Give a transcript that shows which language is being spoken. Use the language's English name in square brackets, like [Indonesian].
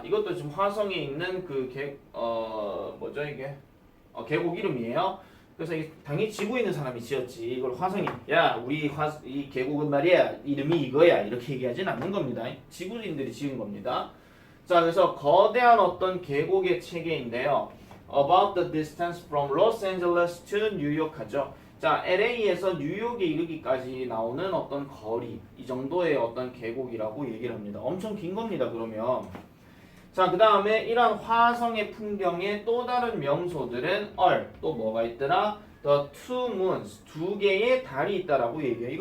[Korean] 이것도 지금 화성에 있는 그 뭐죠 이게? 계곡 이름이에요. 그래서 당연히 지구에 있는 사람이 지었지. 이걸 화성이 야 우리 이 계곡은 말이야 이름이 이거야 이렇게 얘기하진 않는 겁니다. 지구인들이 지은 겁니다. 자, 그래서 거대한 어떤 계곡의 체계인데요. [English] About the distance from Los Angeles to New York [Korean] 하죠. 자, LA에서 뉴욕에 이르기까지 나오는 어떤 거리, 이 정도의 어떤 계곡이라고 얘기를 합니다. 엄청 긴 겁니다, 그러면. 자, 그 다음에 이런 화성의 풍경의 또 다른 명소들은 또 뭐가 있더라? [English] The two moons, [Korean] 두 개의 달이 있다라고 얘기해요.